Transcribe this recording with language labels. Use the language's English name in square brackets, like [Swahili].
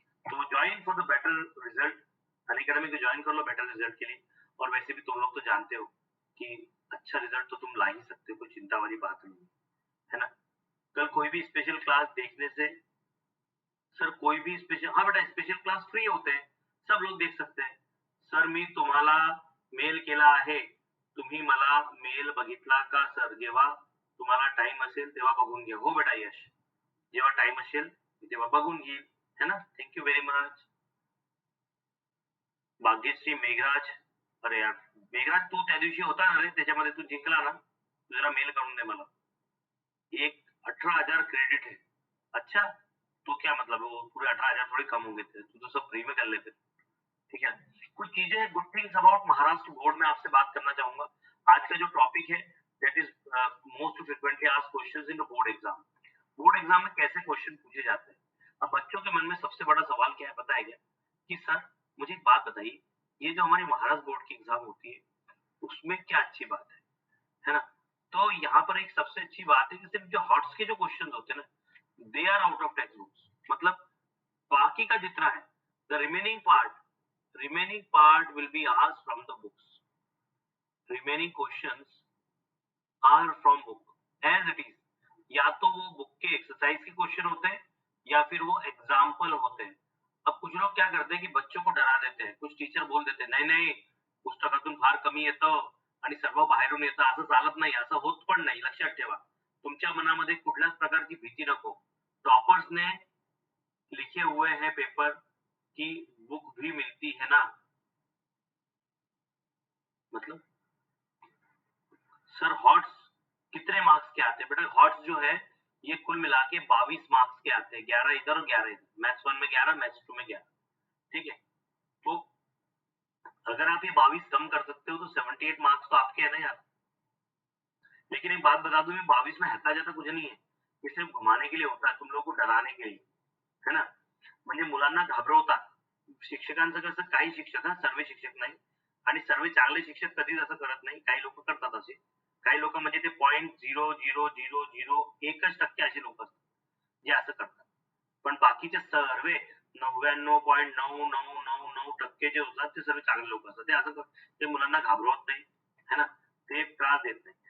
[Hindi] तो [English] join for the better result, [Hindi] Unacademy को join कर लो बेटर रिजल्ट के लिए। और वैसे भी तुम लोग तो जानते हो कि अच्छा रिजल्ट तो तुम ला ही सकते हो, कोई चिंता वाली बात नहीं है ना। कल कोई भी स्पेशल क्लास देखने से, सर कोई भी स्पेशल, हाँ बेटा, स्पेशल क्लास फ्री होते हैं, सब लोग देख सकते हैं। [Marathi] सर मी तुम्हाला मेल केला आहे, तुम्ही मला मेल बघितला का सर? जेव्हा तुम्हाला टाइम असेल तेव्हा बघून घ्या। हो बेटा यश, जेव्हा टाइम असेल तेव्हा बघून घेईल, है ना। [English] thank you very much [Marathi] Bhagyashree Meghraj. अरे यार मेघराज, तू त्या दिवशी होता ना रे, त्याच्यामध्ये तू जिंकला ना, तू जरा मेल करून दे मला। [Hindi] एक 18,000 क्रेडिट है। अच्छा, तो क्या मतलब वो पूरे 18,000 थोड़ी कम होंगे थे, तू तो सब फ्री में कर लेते, ठीक है। कुछ चीजें, [English] good things about Maharashtra board [Hindi] में आपसे बात करना चाहूंगा। आज का जो टॉपिक है, [English] That is most frequently asked questions in board exam. [Hindi] Board exam में कैसे क्वेश्चन पूछे जाते हैं? अब बच्चों के मन में सबसे बड़ा सवाल क्या है पता है क्या, कि सर मुझे एक बात बताइए, ये जो हमारी महाराष्ट्र बोर्ड की एग्जाम होती है, उसमें क्या अच्छी बात है ना। तो यहाँ पर एक सबसे अच्छी बात है कि सिर्फ जो हॉट्स के जो क्वेश्चन होते हैं ना, [English] they are out of text books, [Hindi] मतलब बाकी का जितना है, [English] the remaining part will be asked from the books, remaining questions are from book as it is, [Hindi] या तो वो बुक के एक्सरसाइज के क्वेश्चन होते हैं, या फिर वो एग्जाम्पल होते हैं। अब कुछ लोग क्या करते हैं कि बच्चों को डरा देते हैं, कुछ टीचर बोल देते हैं, [Marathi] नाही नाही पुस्तकातून फार कमी येतं आणि सर्व बाहेरून येतं, असं चालत नाही, असं होत पण नाही. लक्षात ठेवा, तुमच्या मनामध्ये कुठल्याच प्रकारची भीती नको. [Hindi] टॉपर्स ने लिखे हुए हैं पेपर की बुक भी मिलती है ना, मतलब सर हॉट्स कितने मार्क्स के आते हैं? बेटा हॉट्स जो है ये कुल मिला के 22 मार्क्स के आते हैं, 11 इधर और 11 इधर, मैथ्स 1 में 11, मैथ्स 2 में 11. ठीक है, तो अगर आप ये 22 कम कर सकते हो तो 78 मार्क्स तो आपके है ना यार. लेकिन एक बात बता दूं, ये 22 में हक्का जाता कुछ नहीं है, ये सिर्फ घुमाने के लिए होता है, तुम लोगों को डराने के लिए, है ना. [Marathi] म्हणजे मुलांना घाबरवतात. शिक्षकांचं कसं, काही शिक्षक, हा सर्व शिक्षक नाही, आणि सर्व चांगले शिक्षक कधीच असं करत नाही, काही लोक करतात असे. काही लोक म्हणजे ते 0.0001% असे लोक असतात जे असं करतात. पण बाकीचे सर्व 99.9999% जे होतात ते सर्व चांगले लोक असतात. ते असं ते मुलांना घाबरवत नाही, है ना, ते त्रास देत नाही.